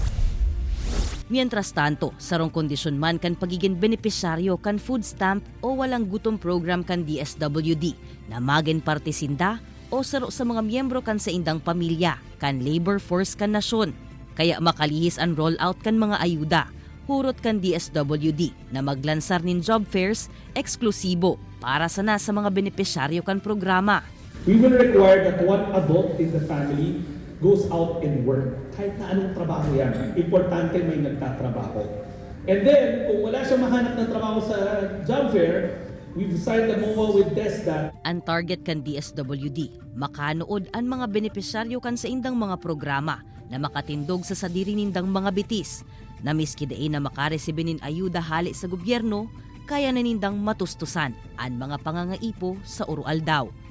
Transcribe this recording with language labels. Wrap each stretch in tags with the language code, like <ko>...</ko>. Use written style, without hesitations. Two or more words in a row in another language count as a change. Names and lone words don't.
<es>Mientras tanto,</es> <bik>sarong kondisyon man kan pagiging benepisyaryo kan</bik> <en>food stamp</en> <bik>o walang gutom program kan DSWD na maging partisinda o saro sa mga miyembro kan sa indang pamilya kan labor force kan nasyon. Kaya makalihis ang rollout kan mga ayuda, hurot kan DSWD na maglansar nin</bik> <en>job fairs</en> <bik>eksklusibo para sana sa mga benepisyaryo kan programa.</bik> <en>We will require that one adult in the family goes out and work.</en> <tl>Kahit na anong trabaho yan, importante may nagtatrabaho.</tl> <en>And then,</en> <tl>kung wala siya mahanap ng trabaho sa job fair,</tl> <en>we've signed a MOA with TESDA.</en> <bik>Ang target kan DSWD, makanood ang mga benepisyaryo kan sa indang mga programa na makatindog sa sadiri nindang mga bitis, na miski dain na makaresibinin ayuda hali sa gobyerno, kaya na nindang matustusan ang mga pangangaipo sa urual daw.</bik>